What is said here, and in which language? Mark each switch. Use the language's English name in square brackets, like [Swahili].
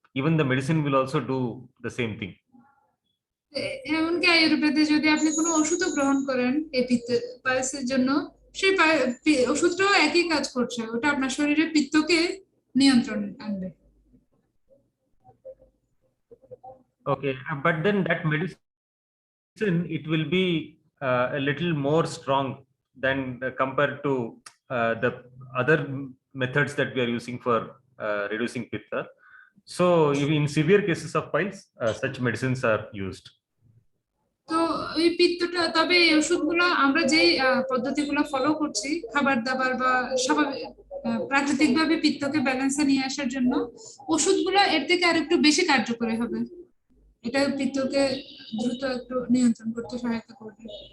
[English] Even the medicine will also do the same thing. [Bangla] এমনকি আয়ুর্বেদে যদি আপনি কোনো ওষুধ গ্রহণ করেন এই পাইলসের জন্য, সেই ওষুধটাও একই কাজ করছে, ওটা আপনার শরীরে পিত্তকে নিয়ন্ত্রণ আনবে। [English] Okay, but then that medicine, it will be a little more strong than compared to the other methods that we are using for reducing pitta. So in severe cases of piles, such medicines are used. [Bangla] তো এই পিত্তটা, তবে এই ওষুধগুলো আমরা যে পদ্ধতিগুলো follow করছি খাবার দাবার বা স্বাভাবিক প্রাকৃতিকভাবে পিত্তকে ব্যালেন্সে নিয়ে আসার জন্য, ওষুধগুলো এর থেকে আর একটু বেশি কার্যকরী হবে, এটা পিত্তকে দ্রুত একটু নিয়ন্ত্রণ করতে সহায়তা করবে।